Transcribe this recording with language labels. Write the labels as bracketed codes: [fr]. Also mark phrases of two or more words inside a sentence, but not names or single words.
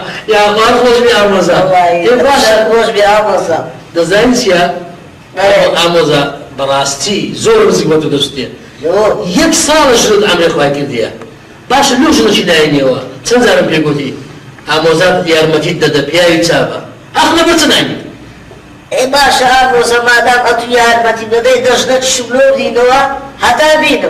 [ckb] یا خواه خوش بی آموزا خوش بی آموزا دەزانی چیە؟ ئامۆزا بەڕاستی زۆر نزیک بە تو دەستێ یەک ساڵش ڕوت ئەمرێ خوای کردیە باشە لەو ژنەی داینەوە چەند جارم پێ گوتی ئامۆزات یارمەتیت دەدە پیاوی چاوە ئەخنە بچ نانی ئێ باشە ئامۆزا مادام ئەتو یارمەتی بدەی دەژنە چشم لۆ بینەوە هەتا بینم